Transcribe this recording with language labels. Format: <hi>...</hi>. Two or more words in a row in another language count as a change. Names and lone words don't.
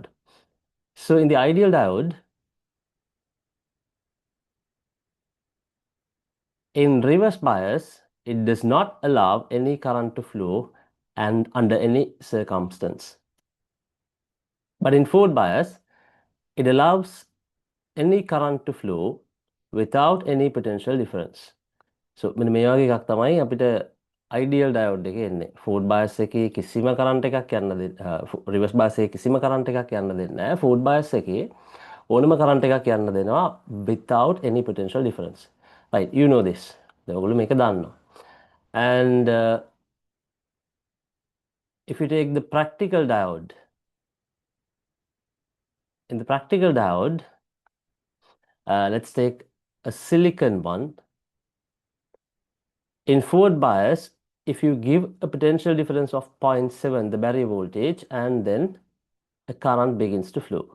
<en>So in the ideal diode, in reverse bias, it does not allow any current to flow and under any circumstance. But in forward bias, it allows any current to flow without any potential difference.</en> <si>So මෙන්න මේ වගේ එකක් තමයි අපිට</si> <en>ideal diode</en> <si>එකේ එන්නේ.</si> <en>forward bias</en> <si>එකේ කිසිම current එකක් යන්න දෙන්නේ</si> <en>reverse bias</en> <si>එකේ කිසිම current එකක් යන්න දෙන්නේ නැහැ.</si> <en>forward bias</en> <si>එකේ ඕනම</si> <en>current</en> <si>එකක් යන්න දෙනවා</si> <en>without any potential difference. Right, you know this.</en> <si>දැන් ඔයගොල්ලෝ මේක දන්නවා.</si> <en>And if you take the practical diode, in the practical diode, let's take a silicon one. In forward bias, if you give a potential difference of 0.7, the barrier voltage, and then a current begins to flow.</en>